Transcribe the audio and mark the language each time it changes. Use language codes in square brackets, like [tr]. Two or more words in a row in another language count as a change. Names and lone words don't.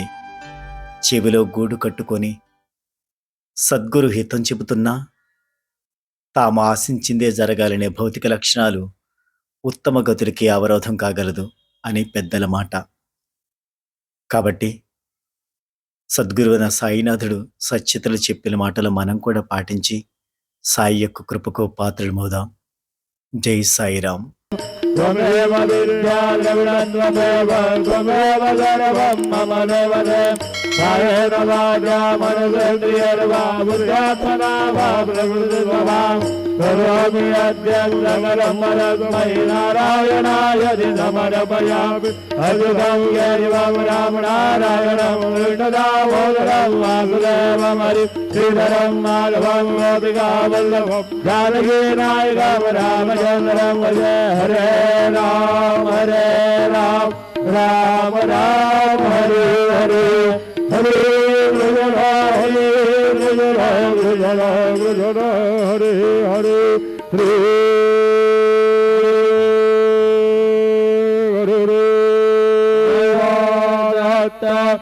[te] చెవిలో గూడు కట్టుకొని సద్గురు హితం చెబుతున్నా తాము ఆశించిందే జరగాలనే భౌతిక లక్షణాలు ఉత్తమ గతులకి అవరోధం కాగలదు అని పెద్దల మాట. కాబట్టి సద్గురువైన సాయినాథుడు సచ్యతలు చెప్పిన మాటలు మనం కూడా పాటించి సాయి యొక్క కృపకు పాత్రలమవుదాం. జై సాయిరాం. [sa] त्वमेव विद्याद्रविणत्वमेव त्वमेव सर्वं मम देवते कायेन वाचा मनसेन्द्रियैर्वा बुद्ध्यात्मना वा प्रकृतिस्वभावं करोमि अद्यं सकलं परस्मै नारायणाय समर्पयामि अद्भुतं केशवं रामनारायणं कृष्णदामोदरं वासुदेवं हरिं श्रीधरं माधवं गोपिकावल्लभं जानकीनायकं रामचन्द्रं भजे. हरे राम राम राम हरे हरे हरे कृष्ण हरे कृष्ण हरे हरे हरे हरे